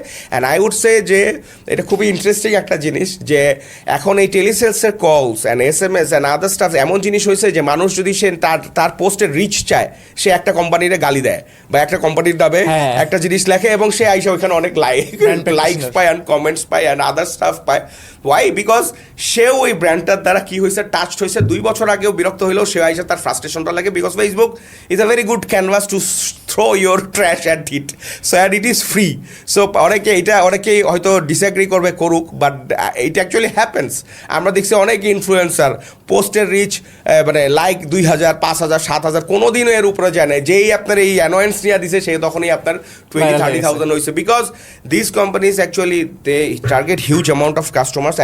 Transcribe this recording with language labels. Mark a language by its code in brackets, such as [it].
[bn] And I would say যে এটা খুবই ইন্টারেস্টিং একটা জিনিস, যে এখন এই টেলিসেলসের কলস and SMS and other staff এমন জিনিস হয়েছে যে মানুষ যদি সে তার পোস্টের রিচ চায়, সে একটা কোম্পানিরে গালি দেয় বা একটা কোম্পানির দাবে একটা জিনিস লেখে, এবং সে আইসা ওইখানে অনেক লাইকস পায় অ্যান্ড কমেন্টস পায় অ্যান্ড আদার স্টাফ পায়। ওয়াই? বিকজ সেও ওই ব্র্যান্ডটার দ্বারা কি হয়েছে, টাচড হয়েছে। 2 বছর আগেও বিরক্ত হইলেও সে আইসা তার ফ্রাস্ট্রেশনটা লাগে, because [en] Facebook is a very good canvas to throw your trash at it. So and it is free. [bn] So অনেকেই হয়তো ডিসএগ্রি করবে, করুক, [en] But it actually happens. [bn] আমরা দেখছি অনেক ইনফ্লুয়েন্সার পোস্টের রিচ মানে লাইক 2000, 5000, 7000 কোনোদিনও এর উপরে যায় না। যেই আপনার এই অ্যানোয়েন্স নিয়ে দিছে, সেই তখনই আপনার 20-30,000 হয়েছে, [en] Because this companies actually they target huge amount of customers.